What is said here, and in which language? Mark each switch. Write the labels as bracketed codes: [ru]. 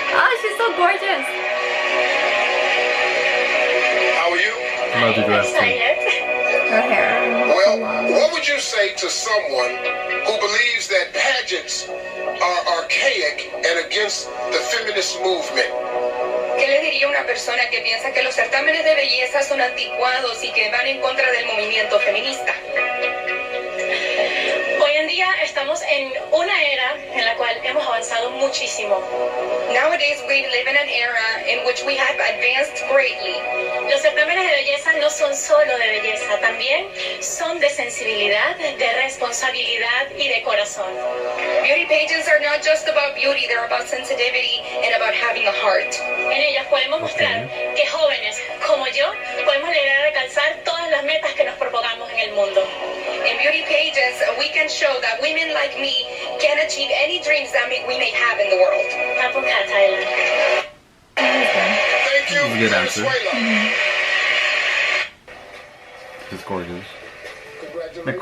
[en] Oh, she's so gorgeous. How are you? Love the dress, too. Her hair. Well, what would you say to someone who believes that pageants are archaic and against the feminist movement? [es] ¿Qué le diría a una persona que piensa que los certámenes de belleza son anticuados y que van en contra del movimiento feminista? Hoy en día estamos en una era en la cual hemos avanzado muchísimo. [en] Nowadays, we live in an era in which we have advanced greatly. [es] Los certámenes de belleza no son solo de belleza, también son de sensibilidad, de responsabilidad y de corazón. [en] Beauty pageants are not just about beauty, they're about sensitivity and about having a heart. [es] En ellas podemos mostrar que jóvenes como yo podemos lograr alcanzar todas las metas que nos propongamos en el mundo. [en] In beauty pageants, we can show that women like me can achieve any dreams that we may have in the world. Tapunka, Thailand. Thank you, That was a good answer. Venezuela. It's gorgeous. A Congratulations.